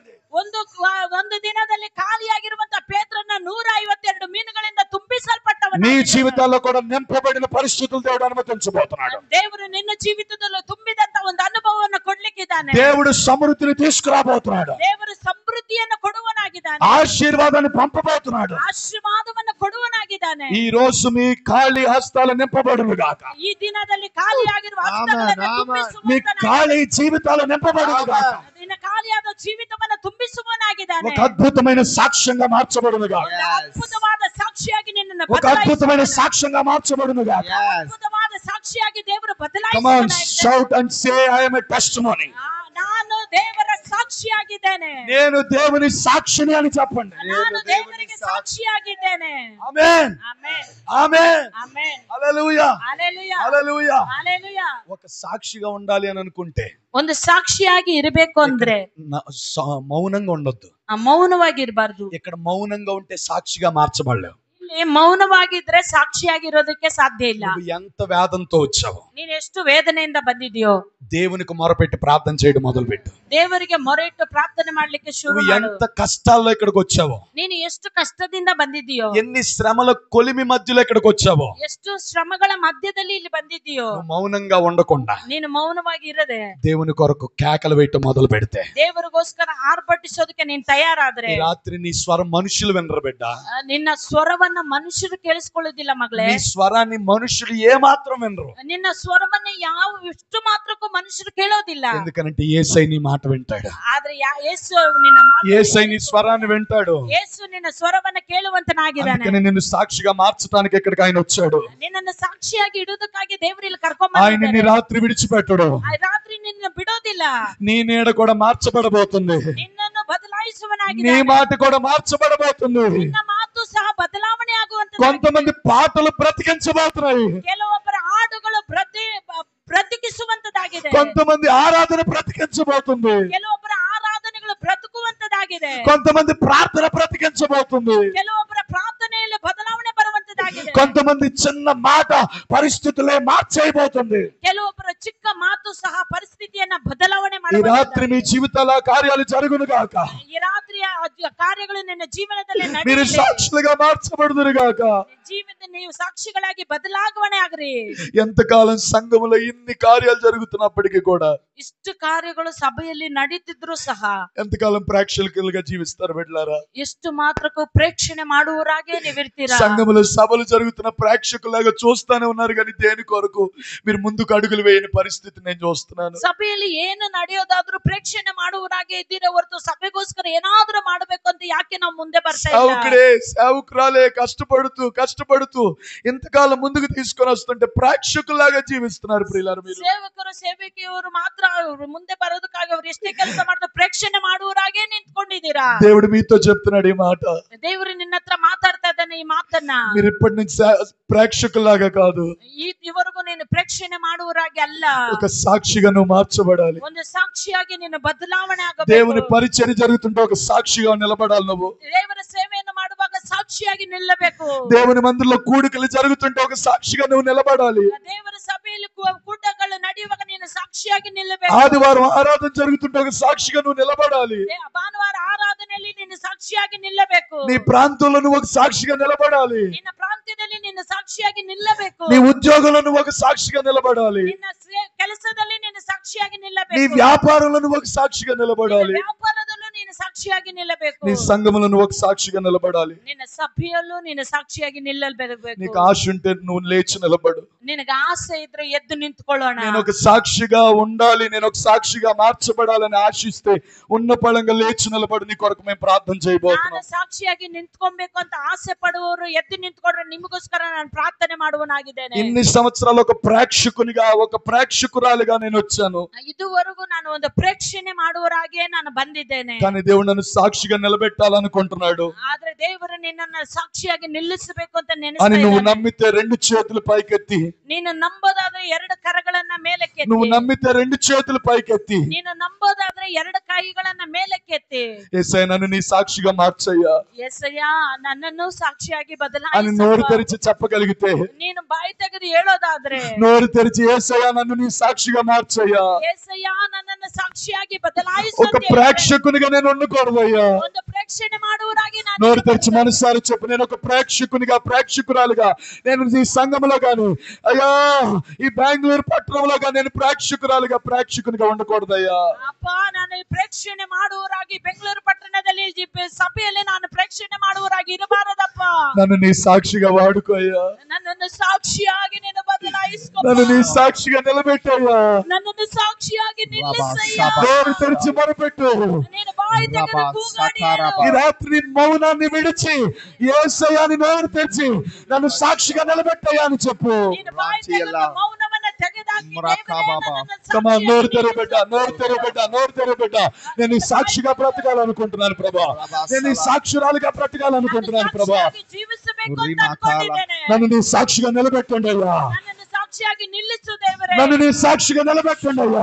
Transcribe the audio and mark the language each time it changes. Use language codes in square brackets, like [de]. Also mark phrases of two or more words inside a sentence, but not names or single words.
[kn] ಒಂದು ದಿನದಲ್ಲಿ ಖಾಲಿಯಾಗಿರುವಂತ ಪೇತ್ರನ 152 ಮೀನುಗಳಿಂದ ತುಂಬಿಸಲ್ಪಟ್ಟವನು. [te] నీ జీవితాల్లో కూడా నింపబడిన పరిస్థితులు దేవుడు అనుమతించబోతున్నాడు. [kn] ದೇವರು ನಿನ್ನ ಜೀವಿತದಲ್ಲೂ ತುಂಬಿದಂತ ಒಂದು ಅನುಭವವನ್ನು ಕೊಡ್ಲಿಕ್ಕಿದ್ದಾನೆ. [te] దేవుడు సమృద్ధిని తీసుకురాబోతున్నాడు. [kn] ದೇವರು ಸಮೃದ್ಧಿಯನ್ನು ಕೊಡುವನಾಗಿದ್ದಾನೆ. [te] ఆశీర్వాదాన్ని పంపబోతున్నాడు. [kn] ಆಶೀರ್ವಾದವನ್ನು ಕೊಡುವನಾಗಿದ್ದಾನೆ. [te] ఈ రోజు మీ ఖాళీ హస్తాలు నింపబడును గాక. [kn] ಈ ದಿನದಲ್ಲಿ ಖಾಲಿಯಾಗಿರುವ ಹಸ್ತಗಳನ್ನು [te] మీ [kn] ತುಂಬಿಸುವವನಾಗಿದ್ದಾನೆ. [te] ఖాళీ జీవితాలు నింపబడును గాక. [kn] ನಿನ್ನ ಖಾಲಿಯಾದ ಜೀವಿತವನ್ನು ತುಂಬಿಸುವನಾಗಿದ್ದಾನೆ. [te] ఒక అద్భుతమైన సాక్ష్యంగా మార్చబడును గాక. [kn] ಅದ್ಭುತವಾದ ಸಾಕ್ಷಿಯಾಗಿ ನಿನ್ನನ್ನು [te] ఒక అద్భుతమైన సాక్ష్యంగా మార్చబడును గాక. [kn] ಅದ್ಭುತವಾದ ಸಾಕ್ಷಿಯಾಗಿ ದೇವರು [en] Come on, [kn] ಬದಲಾಯಿಸುವನಾಗಿದ್ದಾನೆ. [en] shout and say I am a testimony. [kn] ನಾನು ದೇವರ ಸಾಕ್ಷಿಯಾಗಿದ್ದೇನೆ. [te] నేను దేవుని సాక్షిని అని చెప్పండి. [kn] ನಾನು ದೇವರಿಗೆ ಸಾಕ್ಷಿಯಾಗಿದ್ದೇನೆ. [te] ఆమేన్. [kn] ಆಮೆನ್. [te] ఆమేన్. [kn] ಆಮೆನ್. [te] హల్లెలూయా. హల్లెలూయా. హల్లెలూయా. హల్లెలూయా. ఒక సాక్షిగా ఉండాలి అని అనుకుంటే [kn] ಒಂದು ಸಾಕ್ಷಿಯಾಗಿ ಇರಬೇಕು ಅಂದ್ರೆ [te] మౌనంగా ఉండొద్దు. [kn] ಮೌನವಾಗಿ ಇರಬಾರ್ದು. [te] ఇక్కడ మౌనంగా ఉంటే సాక్షిగా మార్చబడలేవు. [kn] ಮೌನವಾಗಿದ್ರೆ ಸಾಕ್ಷಿಯಾಗಿರೋದಕ್ಕೆ ಸಾಧ್ಯ ಇಲ್ಲ. [te] నువ్వు ఎంత వేదంతో వచ్చావు, [kn] ನೀನ್ ಎಷ್ಟು ವೇದನೆಯಿಂದ ಬಂದಿದ್ಯೋ [te] దేవునికి మొరపెట్టి ప్రార్థన చేయడం మొదలుపెట్టు. [kn] ದೇವರಿಗೆ ಮೊರೆ ಇಟ್ಟು ಪ್ರಾರ್ಥನೆ ಮಾಡ್ಲಿಕ್ಕೆ ಶುರು [te] నువ్వు [kn] ಮಾಡು. [te] ఎంత కష్టాల్లో ఇక్కడికి వచ్చావో, [kn] ನೀನು ಎಷ್ಟು ಕಷ್ಟದಿಂದ ಬಂದಿದ್ದೀಯೋ, [te] ఎన్ని శ్రమల కొలిమి మధ్యలో ఇక్కడికి వచ్చావో, [kn] ಎಷ್ಟು ಶ್ರಮಗಳ ಮಧ್ಯದಲ್ಲಿ ಇಲ್ಲಿ ಬಂದಿದ್ದೀಯೋ, [te] నువ్వు మౌనంగా ఉండకుండా [kn] ನೀನು ಮೌನವಾಗಿ ಇರದೆ [te] దేవుని కొరకు కేకలు వేయటం మొదలు పెడితే, [kn] ದೇವರಿಗೋಸ್ಕರ ಆರ್ಭಟಿಸೋದಕ್ಕೆ ನೀನ್ ತಯಾರಾದ್ರೆ, [te] ఈ రాత్రి నీ స్వరం మనుషులు వినరు బిడ్డ. [kn] ನಿನ್ನ ಸ್ವರವನ್ನ ಮನುಷ್ಯರು ಕೇಳಿಸ್ಕೊಳ್ಳೋದಿಲ್ಲ ಮಗಳೇ. [te] నీ స్వరాన్ని మనుషులు ఏ మాత్రం వినరు. [kn] ನಿನ್ನ ಸ್ವರವನ್ನ ಯಾವ ಎಷ್ಟು ಮಾತ್ರಕ್ಕೂ ಮನುಷ್ಯರು ಕೇಳೋದಿಲ್ಲ. [te] ఎందుకంటే యేసై నీ మాట వింటాడు. [kn] ಆದ್ರೆ ಯೇಸು ನಿನ್ನ ಮಾತು, [te] యేసై నీ స్వరాన్ని వింటాడు. [kn] ಯೇಸು ನಿನ್ನ ಸ್ವರವನ್ನ ಕೇಳುವಂತನಾಗಿದ್ದಾನೆ. [te] అందుకని నిన్ను సాక్షిగా మార్చడానికి ఇక్కడికి ఆయన వచ్చాడు. [kn] ನಿನ್ನನ್ನು ಸಾಕ್ಷಿಯಾಗಿ ಇಡುವುದಕ್ಕಾಗಿ ದೇವರು ಇಲ್ಲಿ [te] ఆయన నీ [kn] ಕರ್ಕೊಂಡ್ಬಂದಿದ್ದಾನೆ. [te] రాత్రి విడిచిపెట్టడు. [kn] ರಾತ್ರಿ ನಿನ್ನ ಬಿಡೋದಿಲ್ಲ. [te] నీ నీడ కూడా మార్చబడబోతుంది. [kn] ನಿನ್ನನ್ನು [te] నీ [kn] ಬದಲಾಯಿಸುವನಾಗಿದ್ದಾನೆ. [te] మాట కూడా మార్చబడబోతుంది. [kn] ನಿನ್ನ ಮಾತು ಸಹ ಬದಲಾವಣೆ ಆಗುವಂತ. [te] కొంతమంది పాటలు బ్రతికించబోతున్నాయి. [kn] ಕೆಲವೊಬ್ಬರ ಹಾಡುಗಳು ಬ್ರತಿಕಿಸುವಂತದಾಗಿದೆ. [te] కొంతమంది ఆరాధన బ్రతికించబోతుంది. [kn] ಕೆಲವೊಬ್ಬರ ಆರಾಧನೆಗಳು ಬ್ರತುಕುವಂತದಾಗಿದೆ. [te] కొంతమంది ప్రార్థన బ్రతికించబోతుంది. [kn] ಕೆಲವೊಬ್ಬರ ಪ್ರಾರ್ಥನೆಯಲ್ಲಿ ಬದಲಾವಣೆ ಬರುವಂತದಾಗಿದೆ. [te] కొంతమంది చిన్న మాట పరిస్థితులే మార్చేయబోతుంది. [kn] ಕೆಲವೊಬ್ಬರ ಚಿಕ್ಕ ಮಾತು ಸಹ ಪರಿಸ್ಥಿತಿಯನ್ನ ಬದಲಾವಣೆ [te] ఈ రాత్రి మీ [kn] ಮಾಡುವಂತದಾಗಿದೆ. [te] జీవితాల కార్యాలు జరుగును గాక. [kn] ಈ ರಾತ್ರಿಯ ಕಾರ್ಯಗಳು ನಿನ್ನ ಜೀವನದಲ್ಲಿ [te] మీరు [kn] ನಡೆಯಲಿ. [te] సాక్షులుగా మార్చబడుదురు గాక. [kn] ಜೀವನದ ನೀವು ಸಾಕ್ಷಿಗಳಾಗಿ ಬದಲಾವಣೆ ಆಗ್ರಿ. [te] ఎంతకాలం సంఘములో ఇన్ని కార్యాలు జరుగుతున్నప్పటికీ కూడా [kn] ಇಷ್ಟು ಕಾರ್ಯಗಳು ಸಭೆಯಲ್ಲಿ ನಡೀತಿದ್ರು ಸಹ [te] ఎంతకాలం ప్రేక్షకులుగా జీవిస్తారు బిడ్డలారా? [kn] ಎಷ್ಟು ಮಾತ್ರಕ್ಕೂ ಪ್ರೇಕ್ಷಣೆ ಮಾಡುವವರಾಗೆ ನೀವಿರ್ತೀರಾ. [te] సంఘములో సభలు జరుగుతున్న ప్రేక్షకులాగా చూస్తానే ఉన్నారు కానీ దేని కొరకు మీరు ముందుకు అడుగులు వేయని పరిస్థితి నేను చూస్తున్నాను. [kn] ಸಭೆಯಲ್ಲಿ ಏನು ನಡೆಯೋದಾದ್ರೂ ಪ್ರೇಕ್ಷಣೆ ಮಾಡುವವರಾಗೆ ಇದ್ದೀರಾ ಹೊರತು ಸಭೆಗೋಸ್ಕರ ಏನಾದ್ರೂ ಮಾಡಬೇಕು ಅಂತ ಯಾಕೆ ನಾವು ಮುಂದೆ ಬರ್ತಾ ಇಲ್ಲ. [te] సేవకుడే సేవకురాలే కష్టపడుతూ ఇంతకాలం ముందుకు తీసుకొని వస్తుంటే ప్రేక్షకులాగా జీవిస్తున్నారు ప్రియులారా మీరు. [kn] ಸೇವಕರು ಸೇವಕಿಯವರು ಮಾತ್ರ ಅವ್ರು ಮುಂದೆ ಬರೋದಕ್ಕಾಗಿ ಅವ್ರು ಎಷ್ಟೇ ಕೆಲಸ ಮಾಡಿದ್ರು ಪ್ರೇಕ್ಷಣೆ ಮಾಡುವವರಾಗೆ ನಿಂತ್ಕೊಂಡಿದ್ದೀರಾ. [te] దేవుడు మీతో చెప్తున్నాడు ఈ మాట. [kn] ದೇವರು ನಿನ್ನ ಹತ್ರ ಮಾತಾಡ್ತಾ ಇದ್ದಾನೆ ಈ ಮಾತನ್ನ. [te] మీరు ఇప్పటి నుంచి ప్రేక్షకులాగా కాదు, [kn] ಇವರೆಗೂ ನೀನು ಪ್ರೇಕ್ಷಣೆ ಮಾಡುವವರಾಗಿ ಅಲ್ಲ, [te] ఒక సాక్షిగా నువ్వు మార్చబడాలి. [kn] ಒಂದು ಸಾಕ್ಷಿಯಾಗಿ ನೀನು ಬದಲಾವಣೆ [te] దేవుని [kn] ಆಗಬೇಕು. [te] పరిచర్య జరుగుతుంటే ఒక సాక్షిగా నిలబడాలి నువ్వు. [kn] ದೇವರ ಸೇವೆಯನ್ನು ಮಾಡುವಾಗ ಸಾಕ್ಷಿಯಾಗಿ ನಿಲ್ಲಬೇಕು. [te] దేవుని మందిరంలో కూడికలు జరుగుతుంటే ఒక సాక్షిగా నువ్వు నిలబడాలి. [kn] ದೇವರ ಸಭೆಯಲ್ಲಿ ಕೂಟಗಳು ನಡೆಯುವಾಗ ನೀನು ಸಾಕ್ಷಿಯಾಗಿ ನಿಲ್ಲಬೇಕು. [te] ఆదివారం ఆరాధన జరుగుతుంటే ఒక సాక్షిగా నువ్వు నిలబడాలి. [kn] ಭಾನುವಾರ ಆರಾಧನೆಯಲ್ಲಿ ನೀನು ಸಾಕ್ಷಿಯಾಗಿ ನಿಲ್ಲಬೇಕು. [te] నీ ప్రాంతంలో నువ్వు ఒక సాక్షిగా నిలబడాలి. [kn] ನಿನ್ನ ಪ್ರಾಂತ್ಯದಲ್ಲಿ ನೀನು ಸಾಕ್ಷಿಯಾಗಿ ನಿಲ್ಲಬೇಕು. [te] నీ ఉద్యోగంలో నువ్వు ఒక సాక్షిగా నిలబడాలి. [kn] ನಿನ್ನ ಕೆಲಸದಲ್ಲಿ ನೀನು ಸಾಕ್ಷಿಯಾಗಿ [te] నీ [kn] ನಿಲ್ಲಬೇಕು. [te] వ్యాపారంలో నువ్వు ఒక సాక్షిగా నిలబడాలి. [kn] ನಿನ್ನ ವ್ಯಾಪಾರದಲ್ಲೂ ನೀನು ಸಾಕ್ಷಿಯಾಗಿ ನಿಲ್ಲಬೇಕು. [te] నీ సంఘములో నువ్వు ఒక సాక్షిగా నిలబడాలి. [kn] ನಿನ್ನ ಸಭೆಯಲ್ಲೂ ನೀನು ಸಾಕ್ಷಿಯಾಗಿ ನಿಲ್ಲಬೇಕು. [te] నీకు ఆశ ఉంటే నువ్వు లేచి నిలబడు. [kn] ನಿನಗೆ ಆಸೆ ಇದ್ರೆ ಎದ್ದು ನಿಂತ್ಕೊಳ್ಳೋಣ. [te] నేను ఒక సాక్షిగా ఉండాలి, నేను ఒక సాక్షిగా మార్చబడాలని ఆశిస్తే ఉన్న పళంగా లేచి నిలబడు. నీ కొరకు మేము ప్రార్థన [kn] ನಾನು [te] చేయబోతున్నాం. [kn] ಸಾಕ್ಷಿಯಾಗಿ ನಿಂತ್ಕೊಬೇಕು ಅಂತ ಆಸೆ ಪಡುವವರು ಎದ್ದು ನಿಂತ್ಕೊಂಡ್ರೆ ನಿಮಗೋಸ್ಕರ ನಾನು ಪ್ರಾರ್ಥನೆ ಮಾಡುವನಾಗಿದ್ದೇನೆ. [te] ఇన్ని సంవత్సరాలు ఒక ప్రేక్షకునిగా ఒక ప్రేక్షకురాలిగా నేను వచ్చాను. [kn] ಇದುವರೆಗೂ ನಾನು ಒಂದು ಪ್ರೇಕ್ಷಣೆ ಮಾಡುವರಾಗೆ ನಾನು ಬಂದಿದ್ದೇನೆ. [te] కానీ దేవుడు నన్ను సాక్షిగా నిలబెట్టాలనుకుంటున్నాడు. [kn] ಆದ್ರೆ ದೇವರು ನಿನ್ನನ್ನು ಸಾಕ್ಷಿಯಾಗಿ ನಿಲ್ಲಿಸಬೇಕು ಅಂತ [te] అని [kn] ನೆನೆಸ್ತಾ [te] నువ్వు [kn] ಇದ್ದಾನೆ. [te] నమ్మితే రెండు చేతులు పైకెత్తి, [kn] ನೀನು ನಂಬೋದಾದ್ರೆ ಎರಡು ಕರಗಳನ್ನ ಮೇಲಕ್ಕೆತ್ತಿ. [te] నువ్వు నమ్మితే రెండు చేతులు పైకెత్తి, [kn] ನೀನು ನಂಬೋದಾದ್ರೆ ಎರಡು ಕೈಗಳನ್ನ ಮೇಲಕ್ಕೆತ್ತಿ. [te] యేసయ్య నన్ను నీ సాక్షిగా మార్చయ్యా [kn] యేసయ్య నನ್ನನ್ನು సాక్షಿಯಾಗಿ [te] అని నోరు [kn] ಬದಲಾಯಿಸು. [te] తెరిచి చెప్పగలిగితే, [kn] ನೀನು ಬಾಯಿ ತೆಗೆದು ಹೇಳೋದಾದ್ರೆ [te] నోరు తెరిచి యేసయ్య నన్ను నీ సాక్షిగా మార్చయ్యా, [kn] యేసయ్య నನ್ನನ್ನು ಸಾಕ್ಷಿಯಾಗಿ ಬದಲಾಯಿಸು [te] ఒక [kn] ಅಂತ ಹೇಳಿದ್ರೆ, [te] ప్రేక్షకునిగా నేను ఉండకూడదయ్యా. [kn] ಒಂದು ಪ್ರೇಕ್ಷಣೆ ಮಾಡುವರಾಗಿ ನಾನು [te] నోరు తెరిచి మనసారి చెప్పు, నేను ఒక ప్రేక్షకునిగా ప్రేక్షకురాలుగా నేను ఈ సంఘంలో గాని అయ్యా ఈ బెంగళూరు పట్టణంలో గాని నేను ప్రేక్షకునిగా ఉండకూడదయ్యా. [kn] ಅಪ್ಪ ನಾನು ಪ್ರೇಕ್ಷಣೆ ಮಾಡುವರಾಗಿ ಬೆಂಗಳೂರು ಪಟ್ಟಣದಲ್ಲಿ ಸಭೆಯಲ್ಲಿ ನಾನು ಪ್ರೇಕ್ಷಣೆ ಮಾಡುವರಾಗಿ ಇರಬಾರದಪ್ಪ. [te] నన్ను నీ సాక్షిగా వాడుకోయ్యా. [kn] ನನ್ನನ್ನು ಸಾಕ್ಷಿಯಾಗಿ ನೀನು ಬದಲಾಯಿಸ್ಕೊ. [te] నన్ను నీ సాక్షిగా నిలబెట్టయ్యా. [kn] ನನ್ನನ್ನು ಸಾಕ್ಷಿಯಾಗಿ ನಿಲ್ಲಿಸಯ್ಯ. [te] నోరు తెరిచి మొరపెట్టు. [kn] ನೀನು ಬಾಯಿ ತೆಗೆದು ಕೂಗಾಡಿ ಹೇಳು. [te] ఈ రాత్రి మౌనాన్ని విడిచి యేసయ్యని నోరు తెరిచి నన్ను సాక్షిగా నిలబెట్టయ్యా అని చెప్పు. [kn] ನೀನು ಬಾಯಿ ತೆಗೆದು ಮೌನವನ್ನ ತೆಗೆದಾಕಿ [te] నోరు తెరబెట్ట నేను ఈ సాక్షిగా బ్రతకాలనుకుంటున్నాను ప్రభా. నేను ఈ సాక్షురాలుగా బ్రతకాలనుకుంటున్నాను ప్రభా. [kn] ಜೀವಿಸಬೇಕು ಅಂತ ಅನ್ಕೊಂಡಿದ್ದೇನೆ. [te] నన్ను నీ సాక్షిగా నిలబెట్టండి అయ్యా. [kn] ನನ್ನನ್ನು ಸಾಕ್ಷಿಯಾಗಿ ನಿಲ್ಲಿಸು ದೇವರೇ. [te] నన్ను నీ సాక్షిగా నిలబెట్టండి అయ్యా.